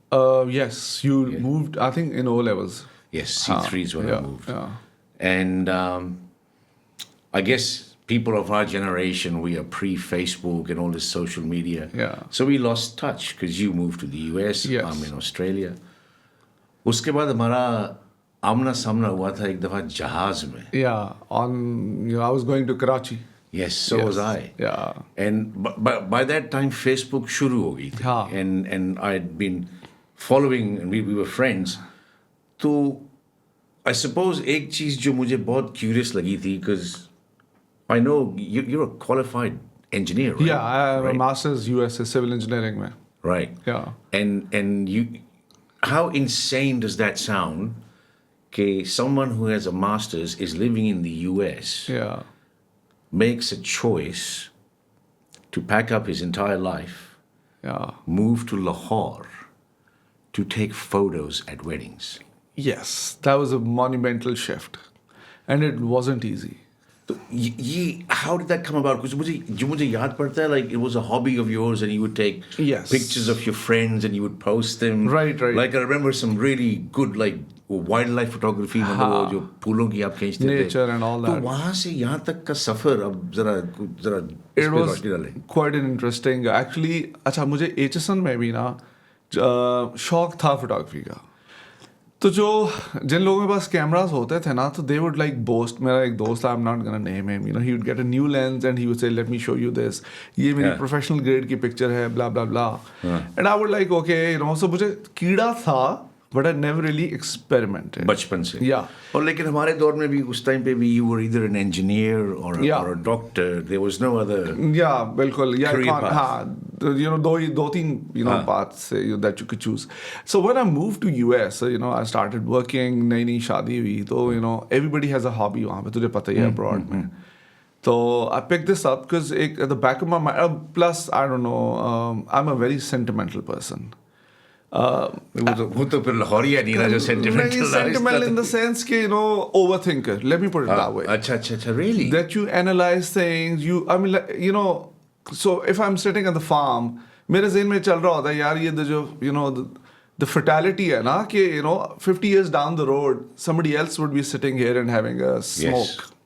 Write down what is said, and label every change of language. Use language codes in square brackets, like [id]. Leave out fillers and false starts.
[en] Yes, you moved, I think, in O levels. Yes, C3 is when I moved. Yeah. And I guess people of our generation, we are pre-Facebook and all this social media. Yeah. So we lost touch because you moved to the US, Yes. I'm in Australia. [hi] उसके बाद हमारा आमना सामना हुआ था एक दफ़ा जहाज में. [en] Yeah. I was going to Karachi. Yes, so Yes. was I. Yeah. And by that time, Facebook [hi] शुरू हो गई थी. हाँ. [en] And I had been following, and we were friends. तो I suppose [hi] एक चीज़ जो मुझे बहुत [en] curious [hi] लगी थी, [en] because I know you're a qualified engineer, right? Yeah, I have Right. a master's USA civil engineering में. Right. Yeah. And you, how insane does that sound? Okay, someone who has a master's is living in the US. Yeah. Makes a choice to pack up his entire life, Yeah. move to Lahore to take photos at weddings. Yes, that was a monumental shift. And it wasn't easy. So, how did that come about? Because [hi] मुझे याद पड़ता है, [en] like it was a hobby of yours, and you would take Yes. pictures of your friends and you would post them. Right. Like I remember some really good like wildlife photography, [hi] मतलब वो जो फूलों की आप खींचते थे. [en] Nature and all [hi] तो [en] that. [hi] वहाँ से यहाँ तक का सफर अब जरा इस [en] It [hi] पे [en] was [hi] रोशनी डालें. [en] quite an interesting. Actually, [hi] अच्छा मुझे HSN में भी ना शौक था फोटोग्राफी का. तो जो जिन लोगों के पास कैमरास होते थे ना, तो [en] They would like boast. [hi] मेरा एक दोस्त था, [en] I am not gonna name him, he would get a new lens and he would say let me show you this, [hi] ये मेरी प्रोफेशनल ग्रेड की पिक्चर है, [en] Blah blah blah. And I would like okay, so [hi] मुझे कीड़ा था, [en] but I never really experimented [hi] बचपन से. [en] Yeah. [hi] और लेकिन हमारे दौर में भी उस टाइम पे भी [en] you were either an engineer or Yeah. or a doctor. There was no other. [hi] या बिल्कुल या [en] Career path. [hi] हाँ, दो तीन [en] paths that you could choose. So when I moved to US, I started working, [hi] नई शादी हुई, तो [en] everybody has a hobby [hi] वहाँ पे, तुझे पता ही है [en] abroad में. So I picked this up because at the back of my mind, plus I don't know, I'm a very sentimental person. [hi] वो तो फिर लाहौरिया नहीं रहा जो sentimental. [en] Sentimental in the sense कि overthinker. Let me put it that way. [hi] अच्छा, really? [en] That you analyze things. So if I'm sitting at the farm, [hi] मेरे ज़हन में चल रहा होता है यार ये जो [en] the fatality [hi] है ना कि [en] 50 years down the road somebody else would be sitting here and having a smoke.